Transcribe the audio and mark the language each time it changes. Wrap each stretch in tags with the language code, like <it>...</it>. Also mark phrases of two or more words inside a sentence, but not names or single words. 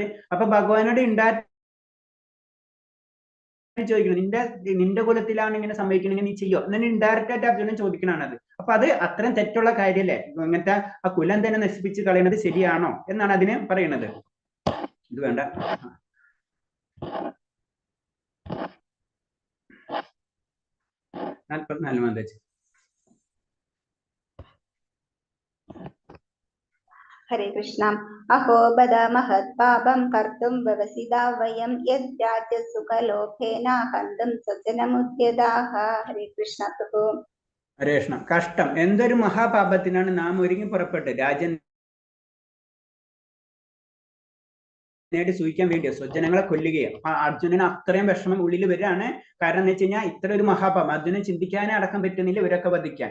<ml>അപ്പൊ ഭഗവാനോട് ചോദിക്കണം, നിന്റെ കുലത്തിലാണ് ഇങ്ങനെ സംഭവിക്കണമെങ്കിൽ നീ ചെയ്യോ എന്നെ ഇൻഡയറക്റ്റ് ആയിട്ട് അർജുനൻ ചോദിക്കണാണ് അത്. അപ്പൊ അത് അത്രയും തെറ്റുള്ള കാര്യല്ലേ? ഇങ്ങനത്തെ ആ കുലം തന്നെ നശിപ്പിച്ച് കളയുന്നത് ശരിയാണോ എന്നാണ് അതിന് പറയുന്നത്. ഇത് വേണ്ട.</ml> <sa>हरे कृष्ण. अहो बद महत् पापं कर्तुं व्यवसिता वयं यद् राज्यसुखलोभेन हन्तुं स्वजनमुद्यताः. हरे कृष्ण प्रभु. ഹരേ കൃഷ്ണ.</sa> <ml>കഷ്ടം, എന്തൊരു മഹാപാപത്തിനാണ് നാം ഒരുങ്ങി പുറപ്പെട്ട് രാജ്യം നേടി സൂഹിക്കാൻ വേണ്ടിയോ സ്വജനങ്ങളെ കൊല്ലുകയോ. അർജുനന് അത്രയും വിഷമം ഉള്ളിൽ വരികയാണ്. കാരണം എന്ന് വെച്ച് കഴിഞ്ഞാൽ ഇത്ര ഒരു മഹാപാപം അർജുനൻ ചിന്തിക്കാനേ അടക്കം പറ്റുന്നില്ല ഇവരൊക്കെ വധിക്കാൻ.</ml>